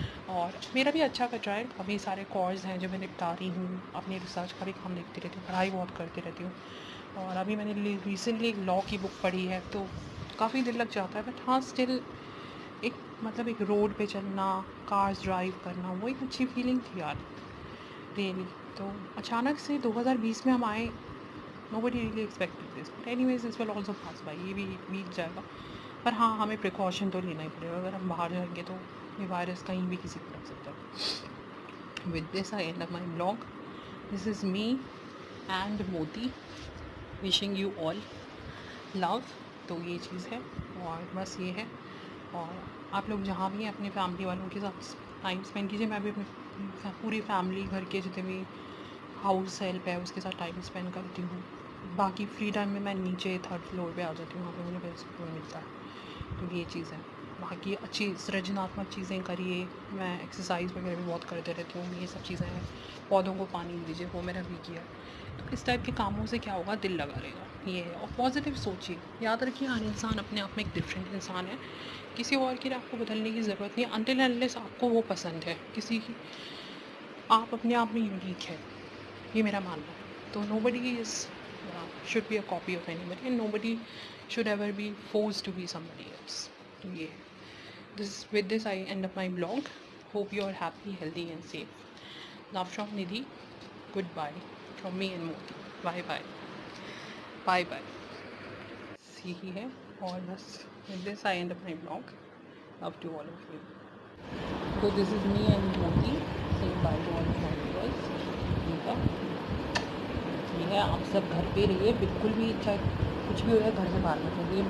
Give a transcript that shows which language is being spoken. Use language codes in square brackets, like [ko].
[hi] और मेरा भी अच्छा कट रहा है। काफ़ी सारे कोर्स हैं जो मैं निपटा रही हूँ, अपनी रिसर्च का भी काम देखती रहती हूँ, पढ़ाई बहुत करती रहती हूँ। और अभी मैंने रिसेंटली एक लॉ की बुक पढ़ी है, तो काफ़ी दिल लग जाता है। बट हाँ स्टिल एक मतलब एक रोड पे चलना, कार्स ड्राइव करना, वो एक अच्छी फीलिंग थी यार रियली। तो अचानक से 2020 में हम आए, [en] nobody really expected this, but anyways this will also pass by, [hi] ये भी बीत जाएगा। पर हाँ हमें प्रिकॉशन तो लेना ही पड़ेगा, अगर हम बाहर जाएंगे तो ये वायरस कहीं भी किसी को लग सकता है। [en] With this I end of my blog. This is me and Moti wishing you all love. [hi] तो ये चीज़ है और बस ये है। और आप लोग जहाँ भी हैं अपने फैमिली वालों के साथ टाइम स्पेंड कीजिए। मैं भी अपनी पूरी फैमिली, घर के जितने भी हाउस हेल्प है उसके साथ टाइम स्पेंड करती हूँ। बाकी फ्री टाइम में मैं नीचे 3rd फ्लोर पे आ जाती हूँ, वहाँ पे मुझे बेस्ट सुकून मिलता है। तो ये चीज़ है। बाकी अच्छी सृजनात्मक चीज़ें करिए। मैं एक्सरसाइज वगैरह भी बहुत करते रहती हूँ, ये सब चीज़ें हैं। पौधों को पानी दीजिए, वो मैंने भी किया। तो इस टाइप के कामों से क्या होगा, दिल लगा रहेगा। ये है। और पॉजिटिव सोचिए, याद रखिए हर इंसान अपने आप में एक डिफरेंट इंसान है। किसी और के लिए आपको बदलने की ज़रूरत नहीं है, अनटिल अनलेस आपको वो पसंद है किसी की। आप अपने आप में यूनिक है, ये मेरा मानना है। [en] तो nobody is should be a copy of anybody, and nobody should ever be forced to be somebody else. [hi] तो ये [en] with this I end up my blog. Hope you are happy, healthy and safe. Love from Nidhi. Goodbye from me and Moti. Bye bye. Bye bye. [hi] यही है। और बस [en] with this I end up my blog. Love to all of you. So this is me and Moti saying bye to all of my viewers. [hi] ठीक है, ये है। आप सब घर पे रहिए, बिल्कुल भी चाहे कुछ भी हो जाए घर से बाहर मत निकलिए।